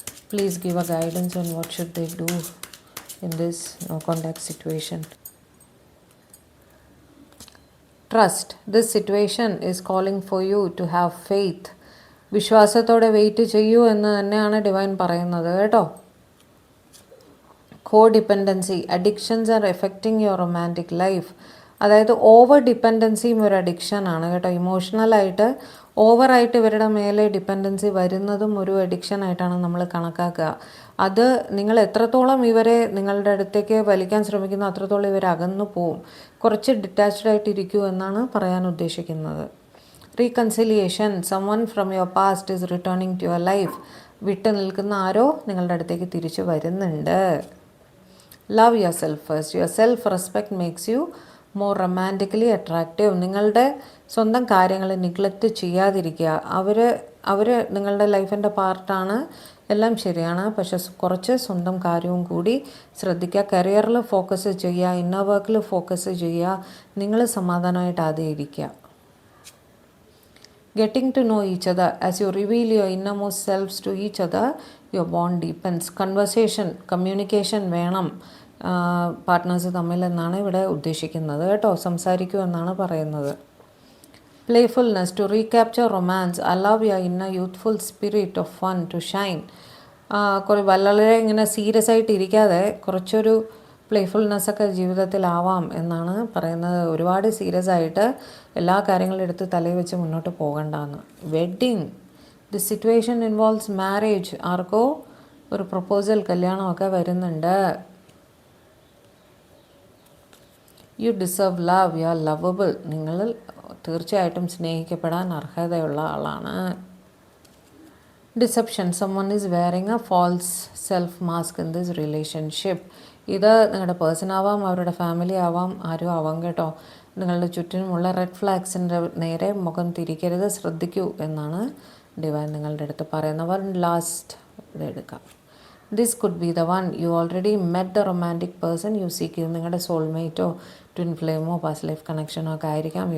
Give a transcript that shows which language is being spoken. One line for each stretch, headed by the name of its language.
English: Please give a guidance on what should they do in this no contact situation. Trust. This situation is calling for you to have faith.
Malayalam: വിശ്വാസത്തോടെ wait ചെയ്യൂ എന്ന് തന്നെയാണ് divine പറയുന്നത് കേട്ടോ.
English: Co dependency. Addictions are affecting your romantic life.
Malayalam: അതായത് over ഡിപ്പെൻഡൻസിയും ഒരു അഡിക്ഷനാണ് കേട്ടോ. ഇമോഷണലായിട്ട് ഓവറായിട്ട് ഇവരുടെ മേലെ ഡിപ്പെൻഡൻസി വരുന്നതും ഒരു അഡിക്ഷനായിട്ടാണ് നമ്മൾ കണക്കാക്കുക. അത് നിങ്ങൾ എത്രത്തോളം ഇവരെ നിങ്ങളുടെ അടുത്തേക്ക് വലിക്കാൻ ശ്രമിക്കുന്നു അത്രത്തോളം ഇവർ അകന്നു പോവും. കുറച്ച് ഡിറ്റാച്ച്ഡ് ആയിട്ടിരിക്കൂ എന്നാണ് പറയാൻ ഉദ്ദേശിക്കുന്നത്. Reconciliation.
English: Someone from your past is returning to your life.
Malayalam: വിട്ട് നിൽക്കുന്ന ആരോ നിങ്ങളുടെ അടുത്തേക്ക് തിരിച്ചു വരുന്നുണ്ട്.
English: Love yourself first. Your self respect makes you more romantically attractive.
Malayalam: നിങ്ങളുടെ സ്വന്തം കാര്യങ്ങൾ നിഗ്ലക്റ്റ് ചെയ്യാതിരിക്കുക. അവർ നിങ്ങളുടെ ലൈഫിൻ്റെ പാർട്ടാണ് എല്ലാം ശരിയാണ്, പക്ഷെ കുറച്ച് സ്വന്തം കാര്യവും കൂടി ശ്രദ്ധിക്കുക. കരിയറിൽ ഫോക്കസ് ചെയ്യുക, ഇന്നർ വർക്കിൽ ഫോക്കസ് ചെയ്യുക. നിങ്ങൾ സമാധാനമായിട്ട് ആദ്യം ഇരിക്കുക.
English: Getting to know each other. As you reveal your innermost selves to each other, your bond deepens.
Malayalam: Conversation, communication വേണം പാർട്ട്നേഴ്സ് തമ്മിൽ എന്നാണ് ഇവിടെ ഉദ്ദേശിക്കുന്നത് കേട്ടോ. സംസാരിക്കൂ എന്നാണ് പറയുന്നത്. Playfulness.
English: To recapture romance, allow your inner youthful spirit of fun to shine.
Malayalam: വളരെ ഇങ്ങനെ സീരിയസ് ആയിട്ട് ഇരിക്കാതെ കുറച്ചൊരു പ്ലേഫുൾനെസ്സൊക്കെ ജീവിതത്തിലാവാം എന്നാണ് പറയുന്നത്. ഒരുപാട് സീരിയസ് ആയിട്ട് എല്ലാ കാര്യങ്ങളും എടുത്ത് തലയിൽ വെച്ച് മുന്നോട്ട് പോകണ്ടെന്ന്. Wedding.
English: The situation involves marriage.
Malayalam: ആർക്കോ ഒരു പ്രപ്പോസൽ, കല്യാണമൊക്കെ വരുന്നുണ്ട്.
English: You deserve love. You are lovable.
Malayalam: നിങ്ങൾ തീർച്ചയായിട്ടും സ്നേഹിക്കപ്പെടാൻ അർഹതയുള്ള ആളാണ്.
English: Deception. someone is wearing a false self mask in this relationship.
Malayalam: ഇത് നിങ്ങളുടെ പേഴ്സൺ ആവാം, അവരുടെ ഫാമിലി ആവാം, ആരും ആവാം കേട്ടോ. നിങ്ങളുടെ ചുറ്റിനുമുള്ള റെഡ് ഫ്ലാഗ്സിൻ്റെ നേരെ മുഖം തിരിക്കരുത്, ശ്രദ്ധിക്കൂ എന്നാണ് ഡിവൈൻ നിങ്ങളുടെ അടുത്ത് പറയുന്നവർ.
English: last
Malayalam: ഇതെടുക്കാം.
English: This could be the one. You already met the romantic person you seek.
Malayalam: ഇത് നിങ്ങളുടെ സോൾമേറ്റോ ട്വിൻ ഫ്ലെയിമോ പാസ്റ്റ് ലൈഫ് കണക്ഷനോ ഒക്കെ ആയിരിക്കാം.